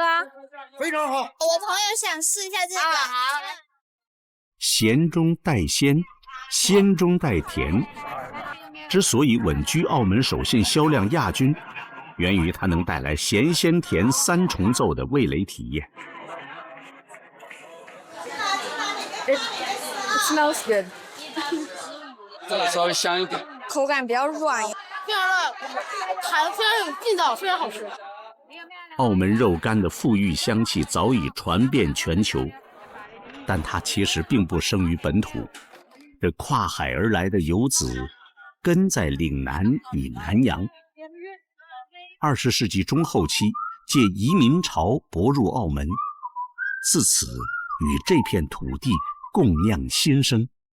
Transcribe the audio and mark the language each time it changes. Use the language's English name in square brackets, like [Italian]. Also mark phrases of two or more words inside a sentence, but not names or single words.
[Chinese] 非常好。我朋友想試一下這個。鹹中帶鮮，鮮中帶甜。之所以穩居澳門手信銷量亞軍，源於它能帶來鹹鮮甜三重奏的味蕾體驗。 [English] It smells good。 [Chinese] 稍微香一點，口感比較軟，非常的弹，非常有劲道，非常好吃。澳門肉乾的馥郁香氣早已傳遍全球，但它其實並不生於本土。這跨海而來的遊子，根在嶺南與南洋。20世紀中後期，借移民潮泊入澳門，自此與這片土地共釀新生。